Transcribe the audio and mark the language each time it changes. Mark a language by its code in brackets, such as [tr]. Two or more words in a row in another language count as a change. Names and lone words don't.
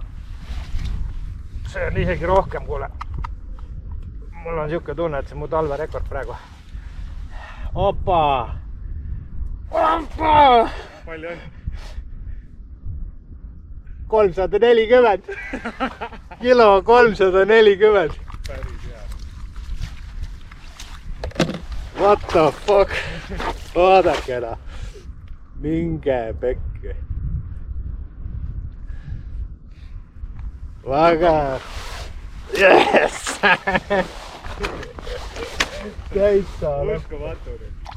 [et] See on isegi rohkem, kuule. Mul on siuke tunne, et see mu talverekord praegu. Opa! Palju on? 340. Kilo 340. Päris hea. [en] What the fuck? [et] Vaadake ära. Minge pekki. Väga. Yes! Täitsa. Uskumatu nüüd.